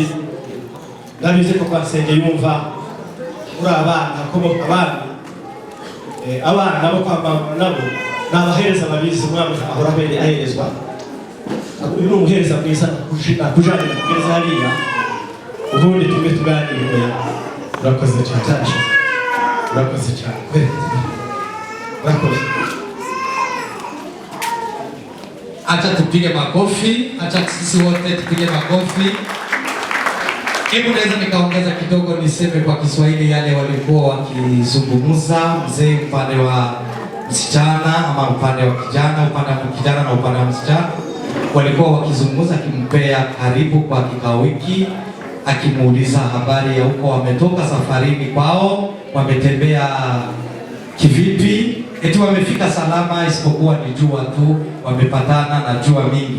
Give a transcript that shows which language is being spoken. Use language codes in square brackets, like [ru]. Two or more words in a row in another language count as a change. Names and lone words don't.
[rw] Ndabizi ko kwa Nsengiyumva uri abana, ko abana nabo kwa mama nabo n'abahereza babizi umwami ahora aherezwa uyu ni umuhereza mwiza kujanira kugeza hariya ubundi tube tuganire. urakoze cyane urakoze cyane urakoze. [sw] Acha tupige makofi, acha sisi wote tupige makofi. Hebu naweza nikaongeza kidogo niseme kwa Kiswahili yale walikuwa wakizungumza mzee upande wa msichana ama upande wa kijana, upande wa kijana na upande wa msichana walikuwa wakizungumza, akimpea karibu kwa kikao hiki, akimuuliza habari ya huko wametoka safarini kwao, wametembea kivipi, eti wamefika salama, isipokuwa ni jua tu, wamepatana na jua mingi.